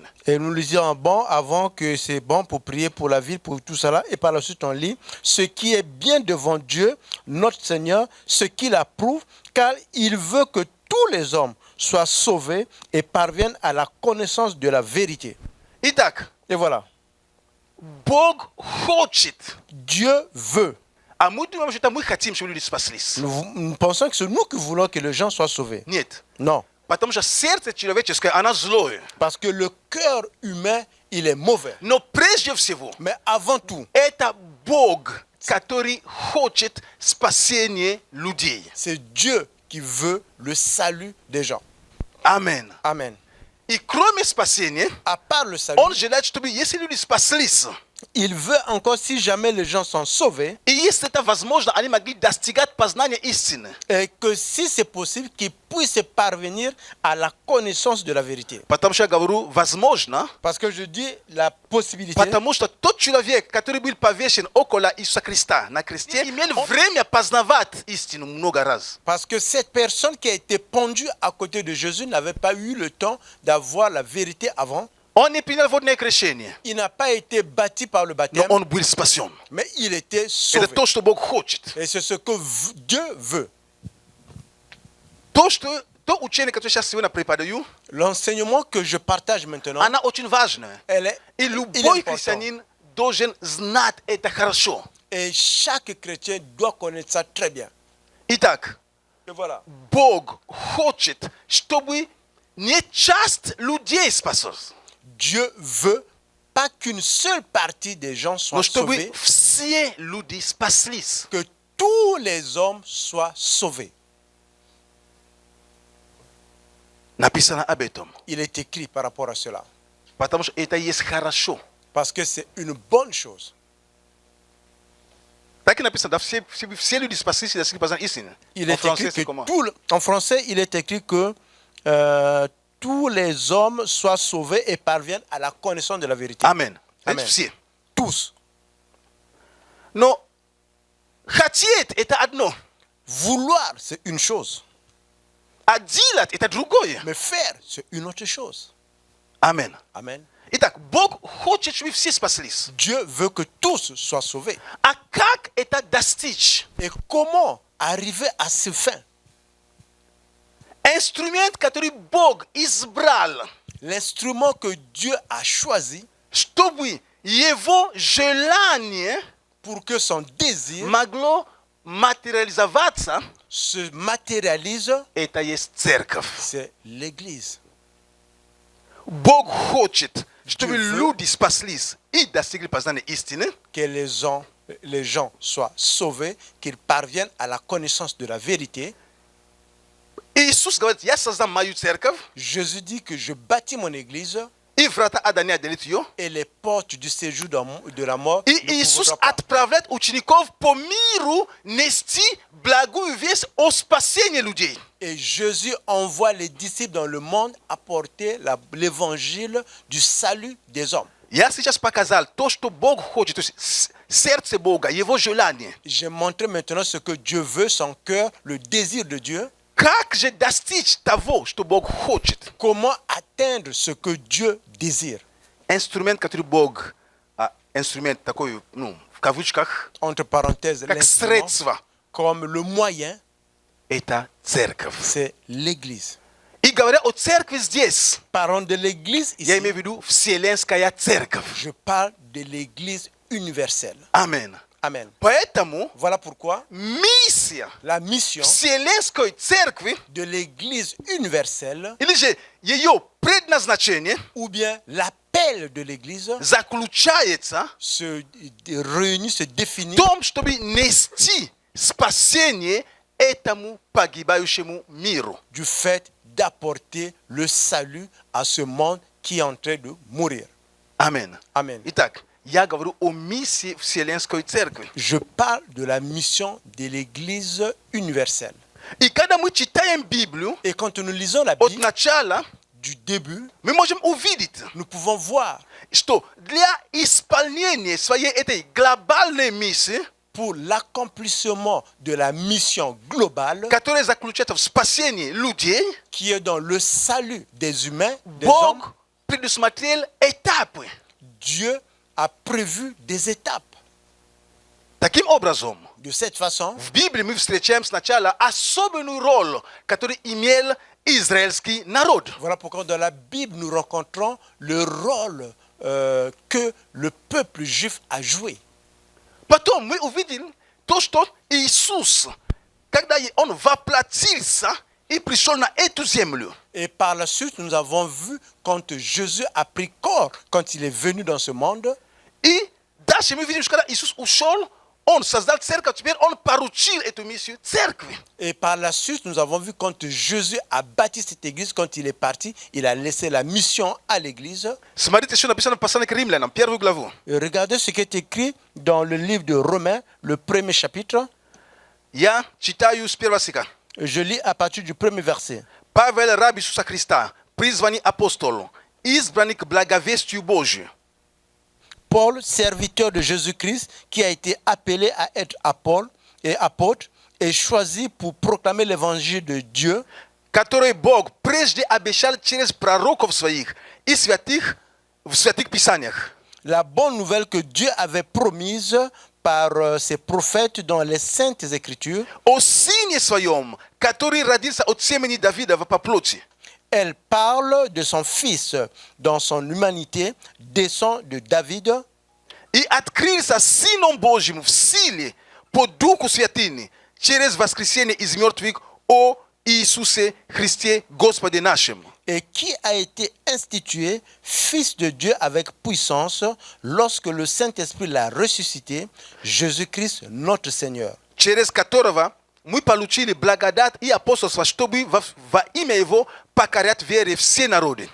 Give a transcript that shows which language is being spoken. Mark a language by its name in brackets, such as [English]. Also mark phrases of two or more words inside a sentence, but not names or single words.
[French] Et nous lisons bon avant que c'est bon pour prier pour la ville, pour tout cela. Et par la suite, on lit ce qui est bien devant Dieu, notre Seigneur, ce qu'il approuve, car il veut que tous les hommes soient sauvés et parviennent à la connaissance de la vérité. [Russian] Итак, [French] Et voilà, [Russian] Бог хочет, [French] Dieu veut. [Russian] а мы думаем, что мы хотим, чтобы люди спаслись. [French] Nous pensons que c'est nous qui voulons que les gens soient sauvés. [Russian] Нет. [French] Non, [Russian] Потому что сердце человеческое, оно злое. [French] parce que le cœur humain, il est mauvais. [Russian] Но прежде всего, [French] Mais avant tout, [Russian] это Бог, который хочет спасения людей. [French] c'est Dieu qui veut le salut des gens. [Russian] Амен. [French] Amen. [Russian] И кроме спасения, [French] À part le salut, [Russian] Он желает, чтобы если люди спаслись, [French] il veut encore, si jamais les gens sont sauvés, [Russian] и если это возможно, они могли достигать познания истины. [French] et que si c'est possible, qu'ils puissent parvenir à la connaissance de la vérité. [Russian] Потому что я говорю возможно, [French] Parce que je dis la possibilité, [Russian] потому что тот человек, который был повешен около Иисуса Христа на кресте, имел время познавать истину много раз. [French] parce que cette personne qui a été pendue à côté de Jésus n'avait pas eu le temps d'avoir la vérité avant. [Russian] Он не принял водное крещение, [French] Il n'a pas été bâti par le [Russian] но [French] baptême, [Russian] он был спасен. [French] mais il était [Russian] Это [French] sauvé. [Russian] то, что Бог хочет. [French] Et c'est ce que Dieu veut. [Russian] То учение, которое сейчас сегодня преподаю, [French] L'enseignement que je partage maintenant, [Russian] она очень важная. [French] elle est, [Russian] И [French] il est [Russian] любой [French] important. [Russian] христианин должен знать это хорошо. [French] Et chaque chrétien doit connaître ça très bien. [Russian] Итак, [French] Et voilà. [Russian] Бог хочет, чтобы не часть людей спаслась, [French] Dieu veut pas qu'une seule partie des gens [Russian] но [French] soient [Russian] чтобы [French] sauvés, [Russian] все люди спаслись. [French] que tous les hommes soient sauvés. [Russian] Написано об этом. [French] Il est écrit par rapport à cela. [Russian] Потому что это есть хорошо. [French] Parce que c'est une bonne chose. [Russian] Так и написано, да, все люди спаслись и достигли познания истины. [French] Il En est français, écrit c'est que comment? en français, il est écrit que tous les hommes soient sauvés et parviennent à la connaissance de la vérité. [Russian] Амен. [French] Amen. [Russian] Все. [French] Tous. [Russian] Но хотеть это одно, [French] Vouloir, c'est une chose. [Russian] а делать это другое. [French] Mais faire, c'est une autre chose. [Russian] Амен. [French] Amen. [Russian] Итак, Бог хочет, чтобы все спаслись. [French] Dieu veut que tous soient sauvés. [Russian] А как это достичь? [French] Et comment arriver à ce fin? [Russian] Инструмент, который Бог избрал, [French] L'instrument que Dieu a choisi [Russian] чтобы его желание [French] pour que son désir [Russian] могло материализоваться, [French] se matérialise, [Russian] это есть церковь. [French] c'est l'Église. [Russian] Бог хочет, чтобы [French] Dieu veut [Russian] люди спаслись и достигли познания истины, [French] que les gens soient sauvés, qu'ils parviennent à la connaissance de la vérité. [Russian] Иисус говорит, я создам мою церковь, [French] Jésus dit que je bâtis mon Église [Russian] и врата ада не одолеют ее. [French] et les portes du séjour de la mort [Russian] И [French] ne [Russian] Иисус [French] pourront pas. [Russian] отправляет учеников по миру нести благую весть о спасении людей. [French] Et Jésus envoie les disciples dans le monde apporter l'évangile du salut des hommes. [Russian] Я сейчас показал то, что Бог хочет, то есть сердце Бога, его желание. [French] J'ai montré maintenant ce que Dieu veut, son cœur, le désir de Dieu. [Russian] Как же достичь того, что Бог хочет? [French] Comment atteindre ce que Dieu désire? [Russian] Инструмент, который Бог, инструмент такой, в кавычках, [French] Entre parenthèses, [Russian] как [French] l'instrument, [Russian] средство, [French] comme le moyen, [Russian] это церковь. [French] c'est l'Église. [Russian] И говоря о церкви здесь, [French] Parlons de l'Église ici. [Russian] я имею в виду Вселенская церковь. [French] Je parle de l'Église universelle. [Russian] Аминь. [French] Amen. [Russian] Поэтому [French] Voilà pourquoi [Russian] миссия [French] la mission [Russian] Вселенской церкви, [French] de l'Église universelle, [Russian] или же ее предназначение, [French] ou bien l'appel l'aile de l'Église [Russian] zaключается [French] se réunit, se définit [Russian] в том, чтобы нести спасение этому погибающему миру. [French] du fait d'apporter le salut à ce monde qui est en train de mourir. [Russian] Амен. [French] Amen. [Russian] Итак, я говорю о миссии Вселенской Церкви. [French] Je parle de la mission de l'Église universelle. [Russian] И когда мы читаем Библию [French] Et quand nous lisons la [Russian] от [French] Bible, [Russian] начала, [French] du début, [Russian] мы можем увидеть, [French] nous pouvons voir [Russian] что для исполнения своей этой глобальной миссии, [French] pour l'accomplissement de la mission globale [Russian] которая заключается в спасении людей, [French] qui est dans le salut des humains, des hommes, [Russian] Бог предусмотрел этапы. [French] Dieu a prévu des étapes. [Russian] Таким образом, [French] De cette façon, [Russian] в Библии мы встречаем сначала особенную роль, которую имел израильский народ. [French] voilà pourquoi dans la Bible nous rencontrons le rôle que le peuple juif a joué. [Russian] Потом мы увидим то, что Иисус, когда Он воплотился и пришел на эту землю, [French] Et par la suite, nous avons vu quand Jésus a pris corps, quand il est venu dans ce monde. [Russian] и дальше мы видим, что когда Иисус ушел, Он создал церковь, теперь Он поручил эту миссию церкви. [French] Et par la suite, nous avons vu quand Jésus a bâti cette église, quand il est parti, il a laissé la mission à l'église. [Russian] Смотрите, что написано в послании к Римлянам, 1 главу. [French] Et regardez ce qui est écrit dans le livre de Romains, le premier chapitre. [Russian] Я читаю с первого стиха. [French] Je lis à partir du premier verset. [Russian] Павел, раб Иисуса Христа, призванный апостол, избранный к благовестию Божию. [French] Paul, serviteur de Jésus-Christ, qui a été appelé à être apôtre et choisi pour proclamer l'évangile de Dieu, [Russian] который Бог прежде обещал через пророков своих и святых в святых писаниях. [French] la bonne nouvelle que Dieu avait promise par ses prophètes dans les saintes écritures. [Russian] О сыне своем, который родился от семени Давидова по плоти. [French] Elle parle de son fils dans son humanité, descend de David, [Russian] И открылся Сыном Божьим в силе по Духу Святыни через воскресение из мертвых о Иисусе Христе Господе нашем. [French] et qui a été institué fils de Dieu avec puissance lorsque le Saint-Esprit l'a ressuscité, Jésus-Christ notre Seigneur. [Russian] Через которого мы получили благодать и апостольство, чтобы во имя Его покорять вере все народы.